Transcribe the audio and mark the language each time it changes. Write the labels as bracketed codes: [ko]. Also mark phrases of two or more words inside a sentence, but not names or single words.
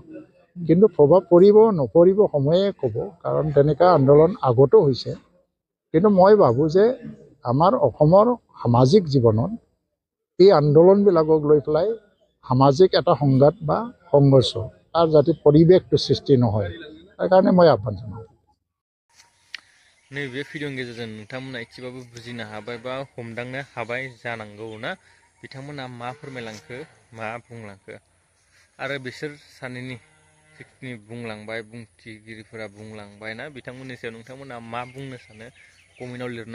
[as] কিন্তু প্ৰভাৱ পৰিব নপৰিব সময়ে ক'ব কাৰণ তেনেকা আন্দোলন আগতো হৈছে কিন্তু মই ভাবোঁ যে আমাৰ অসমৰ সামাজিক জীৱনত এই আন্দোলনবিলাকক লৈ পেলাই সামাজিক এটা সংঘাত বা সংঘৰ্ষ তাৰ যাতে পৰিৱেশটো সৃষ্টি নহয় তাৰ কাৰণে মই আহ্বান জনাওঁ [brx] नैबे भिडिअनि गेजेरजों नोंथांमोना एसेबाबो बुजिनो हाबाय बा हमदांनो हाबाय जानांगौ ना बिथांमोना मा फोरमायलांखो मा बुंलांखो आरो बिसोर सानैनि जिखिनि बुंलांबाय बुंथिगिरिफोरा बुंलांबाय ना बिथांमोननि सायाव नोंथांमोना मा बुंनो सानो कमेन्टआव लिरना